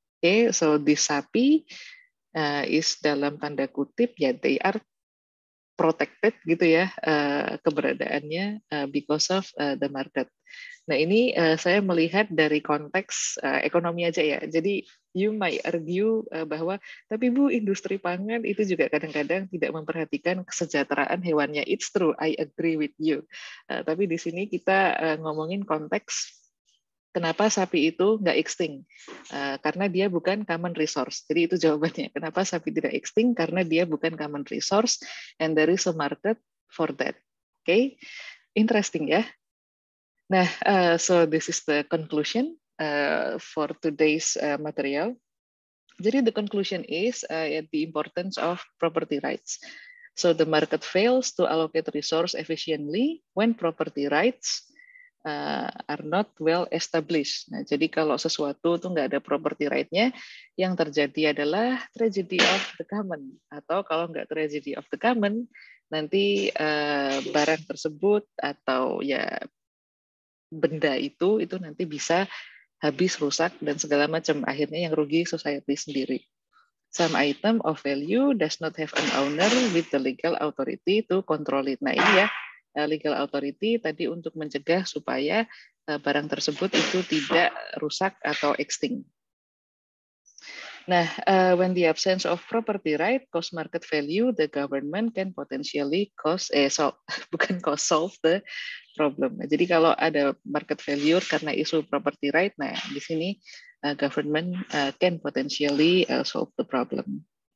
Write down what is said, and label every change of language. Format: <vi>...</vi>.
<en>Okay, so this sapi is</en> <id>dalam tanda kutip ya</id> <en>they are protected</en> <id>gitu ya keberadaannya</id> <en>because of the market.</en> <id>Nah ini saya melihat dari konteks ekonomi aja ya. Jadi</id> <en>you might argue</en> <id>bahwa tapi Bu industri pangan itu juga kadang-kadang tidak memperhatikan kesejahteraan hewannya.</id> <en>It's true, I agree with you.</en> <id>Tapi di sini kita ngomongin konteks kenapa sapi itu nggak extinct? Karena dia bukan common resource. Jadi itu jawabannya. Kenapa sapi tidak extinct? Karena dia bukan</id> <en>common resource and there is a market for that. Okay, interesting ya. Nah, so this is the conclusion for today's material. Jadi the conclusion is the importance of property rights. So the market fails to allocate resource efficiently when property rights are not well established.</en> <id>Nah, jadi kalau sesuatu tuh nggak ada property right-nya, yang terjadi adalah tragedy of the common. Atau kalau nggak tragedy of the common, nanti barang tersebut atau ya benda itu nanti bisa habis, rusak, dan segala macam. Akhirnya yang rugi society sendiri.</id> <en>Some item of value does not have an owner with the legal authority to control it.</en> <id>Nah ini ya, legal authority tadi untuk mencegah supaya barang tersebut itu tidak rusak atau extinct.</id> <en>Nah, when the absence of property right cause market value, the government can potentially solve the problem.</en> <id>Nah, jadi kalau ada market failure karena isu property right, nah di sini</id> <en>government can potentially solve the problem.</en>